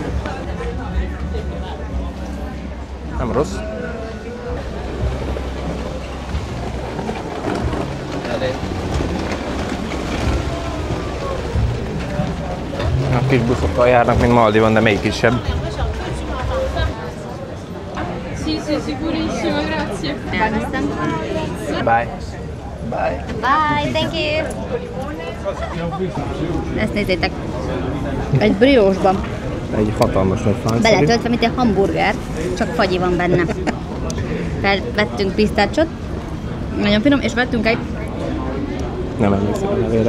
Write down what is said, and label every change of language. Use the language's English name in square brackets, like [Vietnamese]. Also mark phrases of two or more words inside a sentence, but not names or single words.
[Hungarian] Nem rossz. A kis buszokkal járnak, mint Maldivon, de még kisebb. [Italian] Sì, sì, sicurissimo, grazie. [Hungarian] Elvesztem. [English] Bye. Bye. Bye, thank you. [Hungarian] Ezt nézzétek. Egy briósban. Egy hatalmas nagy fánszeri. Beletöltve, mint egy hamburger, csak fagyi van benne. Vettünk pisztácsot, nagyon finom, és vettünk egy Nem emlékszem a nevére.